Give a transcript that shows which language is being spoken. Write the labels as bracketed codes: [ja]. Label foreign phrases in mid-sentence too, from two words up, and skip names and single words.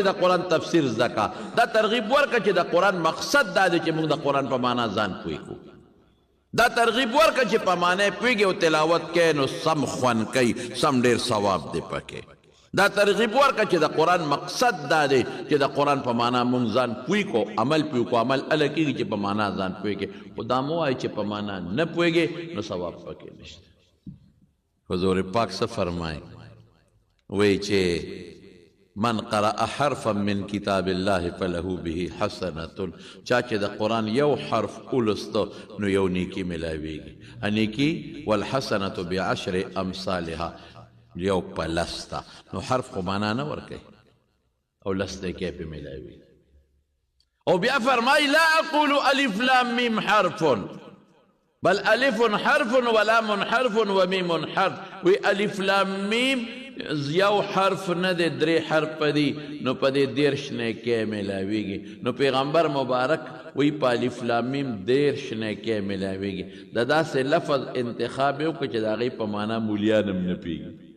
[ps] د قرآن تفسیر زده کړه دا ترغیب ورکه چې د قرآن مقصد دا دی چې موږ د قرآن په معنا ځان پوه کړو دا ترغیب ورکه چې په معنا پوهېږي او تلاوت کوي نو سم خوند کوي سم ډېر ثواب دی پکې دا ترغیب ورکه چې د قرآن مقصد دا دی چې د قرآن په معنا مونږ ځان پوه کړو عمل پوه کړو عمل هله کېږي چې په معنا ځان پوه کړي خو دا مه وایي چې په معنا نه پوهېږې نو ثواب پکې نشته حضور پاک څه فرمایي وایي چې [ar] من قرأ حرفا من کتاب الله فله به حسنة [ps] چا چې د قرآن یو حرف ولسته نو یو نیکي ملاویږي نیکي [ar] والحسنة بعشر امثالها [ps] یو په لسته نو حرف خو معنا نه ورکوي او لسته کې پې ملاوي او بیا فرمایي [ar] لا اقول الف لام میم حرف بل الف حرف ولام حرف ومیم حرف [ps] وی الف لام میم یو حرف نه دی درې حرف دي نو په دې دېرش نیکۍ ملاویږي نو پیغمبر مبارک وی په الف لام میم دېرش نیکۍ ملاویږي د داسې لفظ انتخاب یې وکړه چې د هغې په معنا مولیان هم نه پوهېږي